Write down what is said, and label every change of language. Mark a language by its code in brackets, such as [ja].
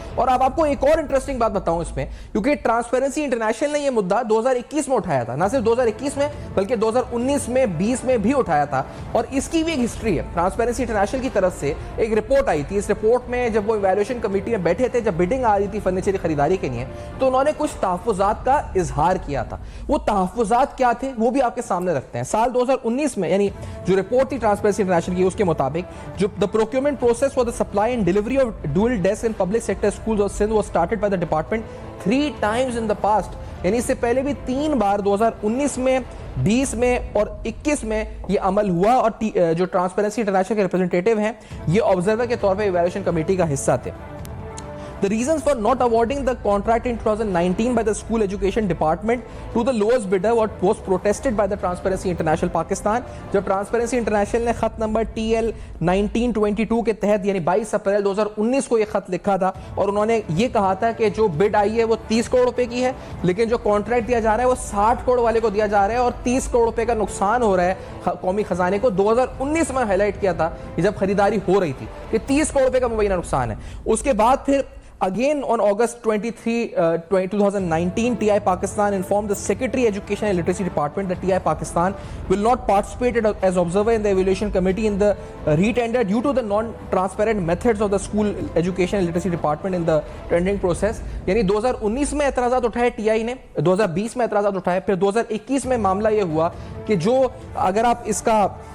[ur] اور اب آپ کو ایک اور انٹرسٹنگ بات بتاؤں اس میں, کیونکہ ٹرانسپیرنسی انٹرنیشنل نے یہ مدعا 2021 میں اٹھایا تھا, نہ صرف 2021 میں بلکہ 2019 میں 20 میں بھی اٹھایا تھا, اور اس کی بھی ایک ہسٹری ہے. ٹرانسپیرنسی انٹرنیشنل کی طرف سے ایک رپورٹ آئی تھی. اس رپورٹ میں جب وہ ایویلویشن کمیٹی میں بیٹھے تھے, جب بڈنگ آ رہی تھی فرنیچر کی خریداری کے لیے, تو انہوں نے کچھ تحفظات کا اظہار کیا تھا. وہ تحفظات کیا تھے وہ بھی آپ کے سامنے رکھتے ہیں. سال 2019 میں, یعنی جو رپورٹ تھی ٹرانسپیرنسی انٹرنیشنل کی, اس کے مطابق جو [en] the procurement process for the supply and delivery of dual desks in public sector schools of Sindh was started by the department 3 times in the past. [ur] یعنی اس سے پہلے بھی 3 بار 2019 میں, 20 میں اور 21 میں یہ عمل ہوا, اور جو ٹرانسپیرنسی انٹرنیشنل کے ریپرزنٹیٹیو ہیں یہ آبزرور کے طور پہ ایویلویشن کمیٹی کا حصہ تھے. [en] The reasons for not awarding the contract in 2019 by the School Education Department to the lowest bidder was protested by the Transparency International Pakistan. [ur] جب Transparency International نے خط نمبر TL 1922 کے تحت, یعنی 22 اپریل 2019 کو یہ خط لکھا تھا, اور انہوں نے یہ کہا تھا کہ جو بڈ آئی ہے وہ 30 کروڑ روپے کی ہے, لیکن جو کانٹریکٹ دیا جا رہا ہے وہ 60 کروڑ والے کو دیا جا رہا ہے, اور 30 کروڑ روپے کا نقصان ہو رہا ہے قومی خزانے کو. 2019 میں ہائی لائٹ کیا تھا جب خریداری ہو رہی تھی کہ 30 کروڑ روپے کا مبینہ نقصان ہے. اس کے بعد پھر [en] again on August 23, 2019, TI Pakistan informed the Secretary Education and Literacy Department that TI Pakistan will not participate as observer in the evaluation committee in the retender due to the non-transparent methods of the School Education and Literacy Department in the tendering process. [ur] یعنی 2019 میں اعتراضات اٹھائے T I نے, 2020 میں اعتراضات اٹھائے, پھر 2021 میں معاملہ یہ ہوا کہ جو اگر آپ اس کا